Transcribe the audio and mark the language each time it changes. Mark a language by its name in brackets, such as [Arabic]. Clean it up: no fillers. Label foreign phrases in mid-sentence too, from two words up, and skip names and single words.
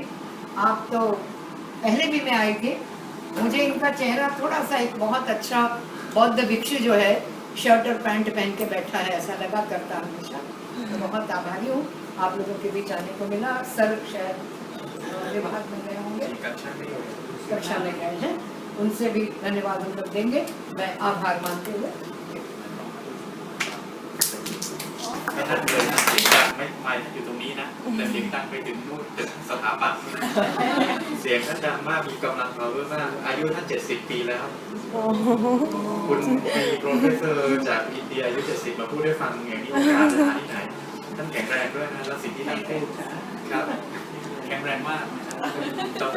[Hindi] आप तो पहले भी मैं आई थी, मुझे इनका चेहरा थोड़ा सा एक बहुत अच्छा बौद्ध भिक्षु जो है शर्ट और पैंट पहन के बैठा है ऐसा लगा करता हमेशा। तो बहुत आभारी हूँ, आप लोगों के बीच आने को मिला। सर शायद विभाग में गए होंगे, कक्षा में गए हैं, उनसे भी धन्यवाद हम लोग देंगे। मैं आभार मानते हुए [Thai] ไม่ท่านเลยนะเสียงดังไม่ไปอยู่ตรงนี้นะแต่เสียงดังไปถึงนู่นตึกสถาปัตย์นะเสียงท่านดังมากมีกำลัง power มากอายุท่าน70 ปีแล้วคุณมีโปรเฟสเซอร์จากอินเดียอายุ70มาพูดให้ฟังอย่างนี้โอกาสจะหาที่ไหนท่านแข็งแรงด้วยนะแล้วสิ่งที่ท่านพูดครับแข็งแรงมากดร.